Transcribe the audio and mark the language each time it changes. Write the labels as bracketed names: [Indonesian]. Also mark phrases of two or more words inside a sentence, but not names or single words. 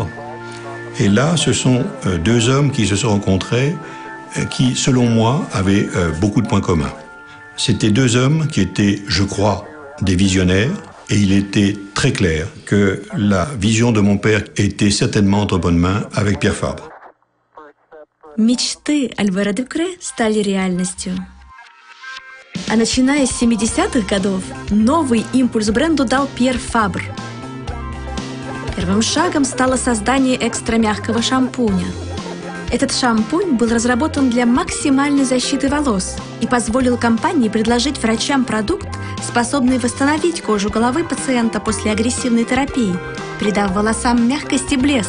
[French] Et là, ce sont 2 hommes qui se sont rencontrés qui, selon moi, avaient beaucoup de points communs. C'était 2 hommes qui étaient, je crois, des visionnaires. Et il était très clair que la vision de mon père était certainement entre bonnes mains avec Pierre Fabre. [Russian] Мечты Альбера Дюкре стали реальностью. А начиная с 70-х годов, новый импульс бренду дал Пьер Фабр. Первым шагом стало создание экстра-мягкого шампуня. Этот шампунь был разработан для максимальной защиты волос и позволил компании предложить врачам продукт, способный восстановить кожу головы пациента после агрессивной терапии, придав волосам мягкость и блеск.